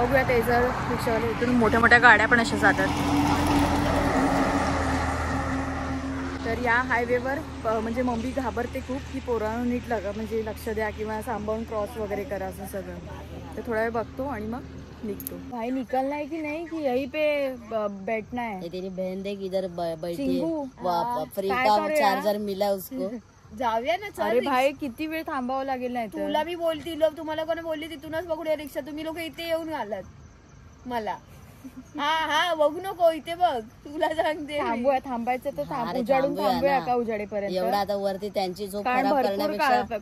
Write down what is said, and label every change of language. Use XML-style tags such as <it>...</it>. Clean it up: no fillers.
<mr>बघूया ते जर रिक्षावाले इकडून मोठ्या मोठ्या गाड्या पण अशा जातात. तर या हायवेवर म्हणजे मम्मी घाबरते खूप की पोरांना नीट म्हणजे लक्ष द्या किंवा सांभाळून क्रॉस वगैरे करा असं सगळं. तर थोडा वेळ बघतो आणि मग निकतो.</mr> <hi>भाई निकलना है कि नहीं कि यहीं पे बैठना है. तेरी बहन देख इधर बैठी चिंगू, है फ्री का चार्जर मिला उसको.</hi> <mr>जाऊया ना चल. अरे भाई किती वेळ थांबावं लागेल नाही तुला मी बोलती लोक तुम्हाला कोणी बोलली तिथूनच बघूया रिक्षा. तुम्ही लोक इथे येऊन आलात मला. हा बघू नको इथे बघ तुला सांगते. थांबायचं तर उजाडून थांबूया का उजाडेपर्यंत. एवढा आता वरती त्यांची झोप खराब करण्यापेक्षा</mr>